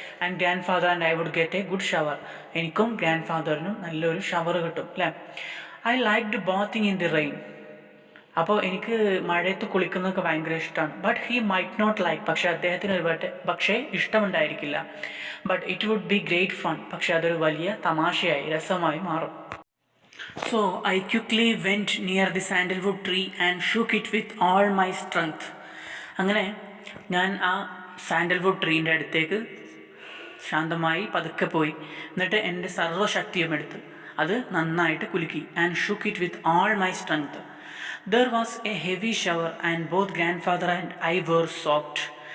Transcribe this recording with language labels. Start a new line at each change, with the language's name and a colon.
English: And grandfather and I would get a good shower.
Malayalam: എനിക്കും grand ഫാദറിനും നല്ലൊരു shower കിട്ടും അല്ലേ.
English: I liked bathing in the rain.
Malayalam: അപ്പോൾ എനിക്ക് മഴയത്ത് കുളിക്കുന്നതൊക്കെ ഭയങ്കര ഇഷ്ടമാണ്.
English: But he might not like.
Malayalam: പക്ഷേ അദ്ദേഹത്തിന് പക്ഷേ ഇഷ്ടമുണ്ടായിരിക്കില്ല.
English: But it would be great fun.
Malayalam: പക്ഷേ അതൊരു വലിയ തമാശയായി, രസമായി മാറും.
English: So I quickly went near the sandalwood tree and shook it with all my strength.
Malayalam: അങ്ങനെ ഞാൻ ആ സാൻഡൽവുഡ് ട്രീൻ്റെ അടുത്തേക്ക് ശാന്തമായി പതുക്കെ പോയി. എന്നിട്ട് എൻ്റെ സർവ്വശക്തിയും എടുത്ത് അത് നന്നായിട്ട് കുലുക്കി.
English: And shook it with all my strength. There was a heavy shower and both grandfather and I were soaked.